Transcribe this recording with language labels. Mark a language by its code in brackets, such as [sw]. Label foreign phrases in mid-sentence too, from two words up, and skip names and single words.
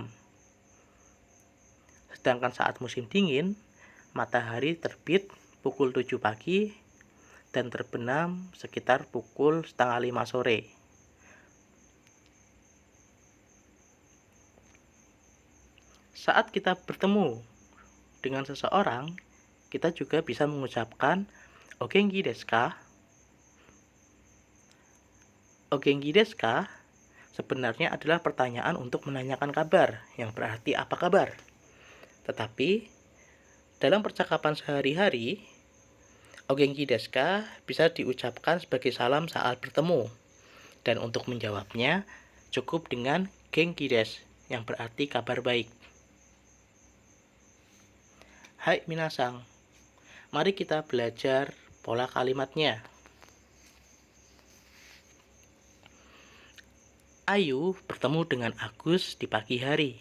[id] Sedangkan saat musim dingin, matahari terbit pukul 7 pagi dan terbenam sekitar pukul setengah 5 sore. Saat kita bertemu dengan seseorang, kita juga bisa mengucapkan [ja] "お元気ですか?" "お元気ですか?" [id] sebenarnya adalah pertanyaan untuk menanyakan kabar, yang berarti apa kabar. Tetapi, dalam percakapan sehari-hari, [ja] "お元気ですか?" [id] bisa diucapkan sebagai salam saat bertemu. Dan untuk menjawabnya, cukup dengan [ja] "元気です", [id] yang berarti kabar baik. [ja] はい皆さん, [id] mari kita belajar pola kalimatnya. Ayu bertemu dengan Agus di pagi hari.